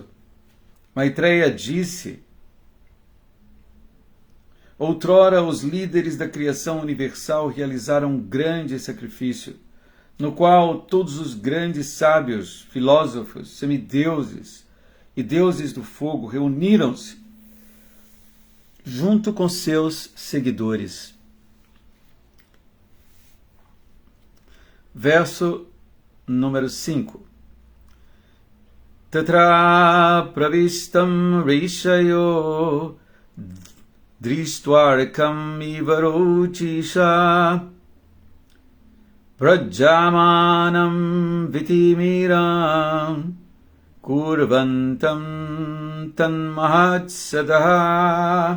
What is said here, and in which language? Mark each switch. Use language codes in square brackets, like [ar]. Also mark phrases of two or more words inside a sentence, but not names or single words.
[pt] Maitreya disse: outrora os líderes da criação universal realizaram um grande sacrifício, no qual todos os grandes sábios, filósofos, semideuses e deuses do fogo reuniram-se junto com seus seguidores. Verso número 5. [sa] तत्र प्रविष्टम् ऋषयो दृष्ट्वार्कम् इवरुचिषा प्राजमानम् वितिमिरम् कुर्वन्तम् तन्महत्सदह.